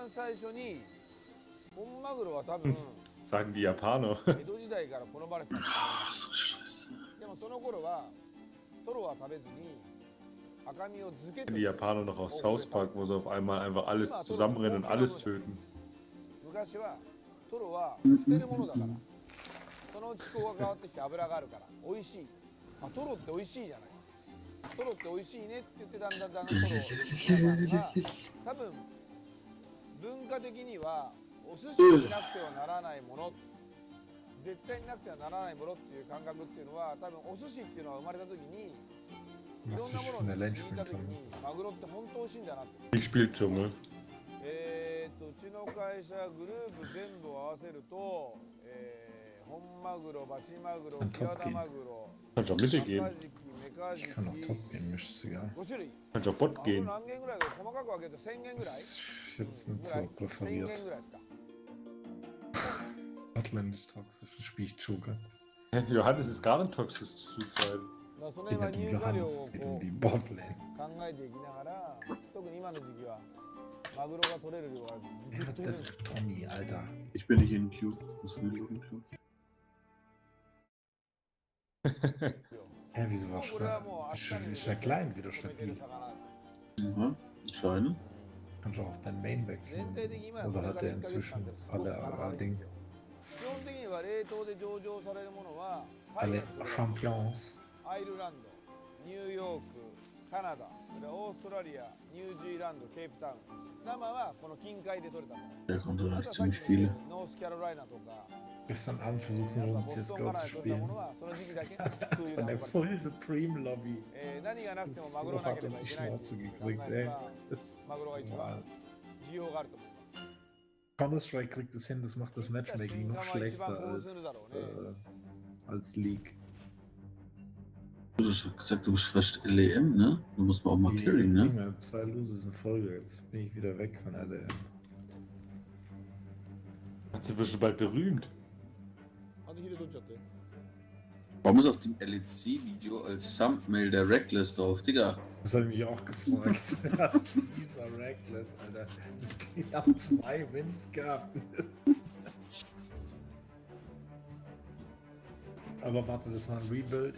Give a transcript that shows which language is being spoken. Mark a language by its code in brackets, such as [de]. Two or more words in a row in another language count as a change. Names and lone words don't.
[ja] 最初に本マグロは多分 [de] Sagen die Japaner. [ja] 江戸時代から好まれてたんだと思います [de] So scheiße. [ja] でもその頃はトロは食べずに赤身を漬けて [de] Die Japaner noch aus South Park, wo sie auf einmal einfach alles zusammenrennen und alles töten. [ja] 昔はトロは捨てるものだからそのうち気候が変わってきて脂があるから美味しい、まあ、トロって美味しいじゃないトロって美味しいねって言ってだんだんトロが多分文化的にはお寿司になくてはならないもの絶対になくてはならないものっていう感覚っていうのは多分お寿司っていうのは生まれた時にいろんなものを聞いた時にマグロって本当美味しいんだなって [de] Ich spiele Dschungel. [ja] うちの会社グループ全部合わせると、本マグロ、バチマグロ、キハダマグロ、 [de] Kannst auch Mitte gehen. [ja] メカジキ、メカジ [de] Ich [ja] キ、 [de] kann auch Top gehen, mir ist es egal. [ja] 5種類。 [de] Kannst auch Bot [ja] マグロ [de] gehen. [ja] 何件ぐらいか細かく分けて1000件ぐらい [de] Ist jetzt nicht [ja] ぐ [de] so [ja] らい 1000 [de] präferiert. [ja] 件ぐらいですか [de] Botland ist toxisch, dann spiele ich Joker. Johannes ist gar nicht toxisch zu sein. [ja] だからその [de] Geht [ja] 辺は [de] nicht um [ja] 入荷量を [de] Johannes, es geht [ja] こ [de] um [ja] う [de] die Botlane. [ja] 考えていきながら、特に今の時期はマグロが取れる量がぐ [de] Wer [ja] っ [de] hat [ja] と減るんで [de] das [ja] すよ [de] für Tommy, Alter? Ich bin nicht in Q. Was will ich in Q? Hä, wieso [ja] も [de] war [ja] うこれはもう明日に [de] ist ja klein wieder [ja] 止めてる [de] stabil? [ja] 魚です。 [de] Mhm. Anscheinend. Kannst du auch auf dein Main [ja] 全 [de] wechseln. [ja] 体的に今 [de] Oder [ja] これ [de] hat [ja] から [de] er [ja] 1ヶ月間 [de] inzwischen [ja] ですごく [de] alle [ja] 魚がいいんで [de] Ding, [ja] すよ。基本的には冷凍で上場されるものはタイ [de] alle [ja] のトロ [de] Champions? [ja] アイルランド、ニューヨーク、カナダ、それからオーストラリア、ニュージーランド、ケープタウン。生はこの近海で取れたもの。 [de] Der konnte [ja] あ [de] echt [ja] とはさっ [de] ziemlich [ja] き言っ [de] viele. [ja] たノースキャロライナとか、 [de] Gestern Abend versucht [ja] あ [de] eine [ja] とは [de] Runde [ja] ボストン [de] CSGO [ja] から [de] zu [ja] 取ったも [de] spielen. [ja] のはその時期だけ空輸で [de] Von der [ja] 運ばれた。 [de] Full Supreme Lobby. [ja] 何がなくても [de] Das [ja] マグロ [de] so [ja] な [de] hart [ja] けれ [de] um [ja] ばい [de] die [ja] けないって [de] Schnauze [ja] いう考 [de] gekriegt, [ja] えれ [de] ey. [ja] ば [de] Das ist [ja] マグロが一番 [de] normal. [ja] 需要があると思います。 [de] Counter-Strike kriegt es hin, das macht das Matchmaking noch schlechter als League. Du hast doch gesagt, du bist fast LEM, ne? Du musst mal auch mal carryen, ne? Ich habe 2 Loses in Folge, jetzt bin ich wieder weg von LM. Hat sie schon bald berühmt. [ja] あとヒレ取っちゃって。 [de] Warum ist auf dem LEC-Video als Thumbnail der Reckless drauf, Digga? Das habe ich mich auch gefragt. Dieser Reckless, Alter. Die haben 2 Wins gehabt. Aber warte, das war ein Rebuild.